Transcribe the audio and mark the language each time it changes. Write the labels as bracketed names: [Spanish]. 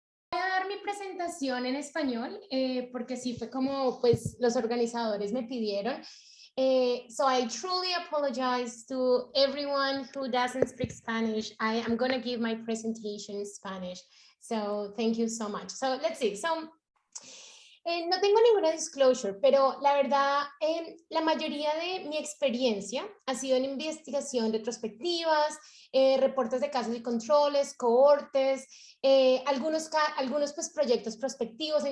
[Spanish] dar mi presentación en español porque sí fue como pues los organizadores me pidieron. [English] So I truly apologize to everyone who doesn't speak Spanish. I am going to give my presentation in Spanish. So thank you so much. So let's see. [Spanish] No tengo ninguna disclosure, pero la verdad, la mayoría de mi experiencia ha sido en investigación retrospectivas, reportes de casos y controles, cohortes, algunos pues, proyectos prospectivos.